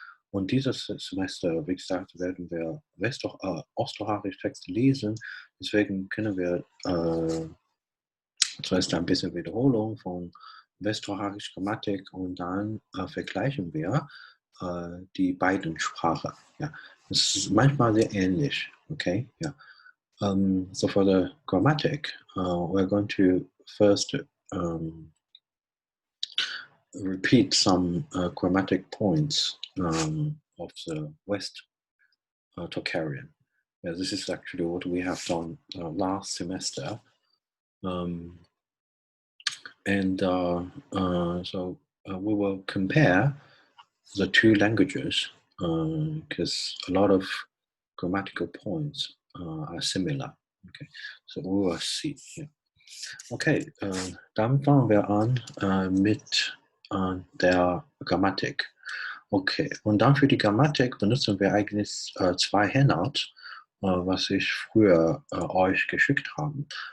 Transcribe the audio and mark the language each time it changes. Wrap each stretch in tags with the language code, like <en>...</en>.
<de>Und dieses Semester, wie gesagt, werden wir Osttocharisch Texte lesen. Deswegen können wir zuerst ein bisschen Wiederholung von Westtocharisch Grammatik und dann vergleichen wir die beiden Sprachen. Ja. Das ist manchmal sehr ähnlich. Okay? Ja.</de> <en>So for the grammatic, we're going to first repeat some grammatic points of the West Tocharian. Yeah, this is actually what we have done last semester. So we will compare the two languages because a lot of grammatical points are similar. Okay, so we will see. Yeah.</en> <de>Okay, dann fangen wir an mit der Grammatik. Okay, und dann für die Grammatik benutzen wir eigentlich zwei Handout, was ich früher euch geschickt habe.</de>